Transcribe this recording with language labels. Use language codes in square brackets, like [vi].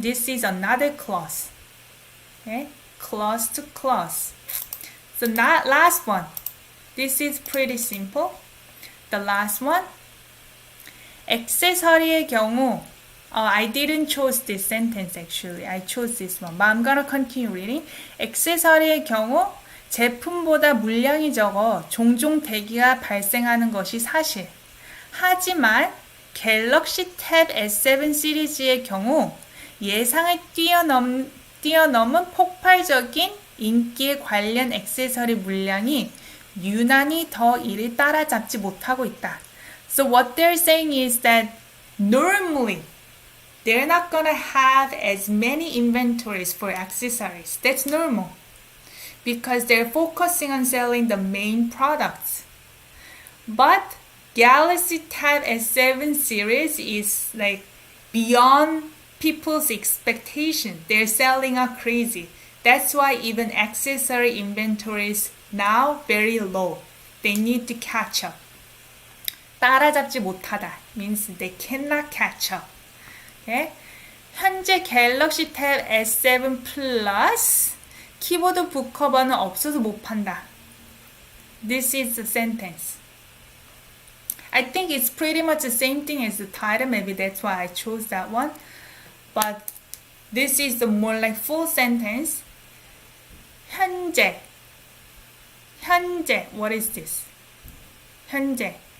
[en] This is another clause. Okay? Clause to clause. So that last one. This is pretty simple. The last one. [ko] 액세서리의 경우 [en] I didn't choose this sentence actually. I chose this one. But I'm gonna continue reading. [ko] 액세서리의 경우 제품보다 물량이 적어 종종 대기가 발생하는 것이 사실. 하지만 갤럭시 탭 S7 시리즈의 경우 예상을 뛰어넘은 폭발적인 인기에 관련 액세서리 물량이 유난히 더 이를 따라잡지 못하고 있다. [en] So what they're saying is that normally they're not gonna have as many inventories for accessories. That's normal because they're focusing on selling the main products. But Galaxy Tab S7 series is like beyond people's expectation. They're selling like crazy. That's why even accessory inventories now very low. They need to catch up. [ko] 따라잡지 못하다 [en] means they cannot catch up. Okay? [ko] 현재 갤럭시 탭 S7 플러스 키보드 북커버는 없어서 못 판다. [en] This is the sentence. I think it's pretty much the same thing as the title. Maybe that's why I chose that one. But this is the more like full sentence. 현재. 현재. What is this? 현재.